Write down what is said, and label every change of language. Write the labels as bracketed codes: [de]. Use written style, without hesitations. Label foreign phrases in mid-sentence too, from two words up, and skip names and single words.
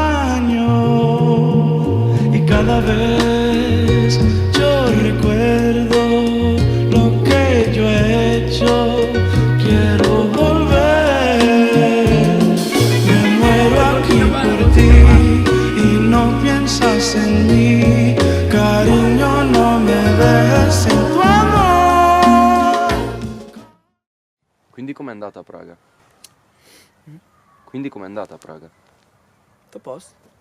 [es] daño, y cada vez yo recuerdo lo que yo he hecho. Quiero volver, me muero aquí por ti y no piensas en mí. Cariño, no me dejes sin tu amor. [it] Quindi com'è andata a Praga? Quindi com'è andata a Praga? Tutto a posto.